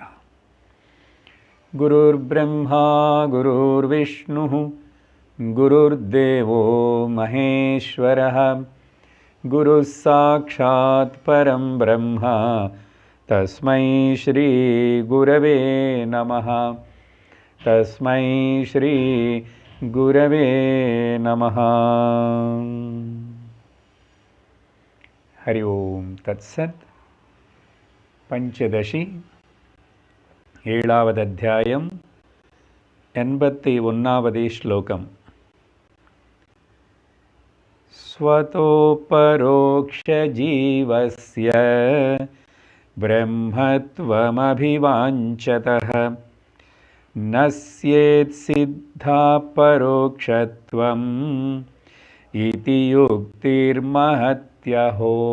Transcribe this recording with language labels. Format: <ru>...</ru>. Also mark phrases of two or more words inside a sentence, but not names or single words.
<sa>गुरुर्ब्रह्मा गुरुर्विष्णुः गुरुर्देवो महेश्वरः गुरुः साक्षात् परं ब्रह्म तस्मै श्री गुरवे नमः। तस्मै श्री गुरवे नमः। हरि ओम तत्सत्।</sa> <ta>पंचदशी ஏழாவது அத்தியாயம் 81வது ஸ்லோகம்.</ta> <sa>स्वतोऽपरोक्षजीवस्य ब्रह्मत्वमभिवाञ्छतः नश्येत् सिद्धापरोक्षत्वम् इति युक्तिर्महत्यहो.</sa>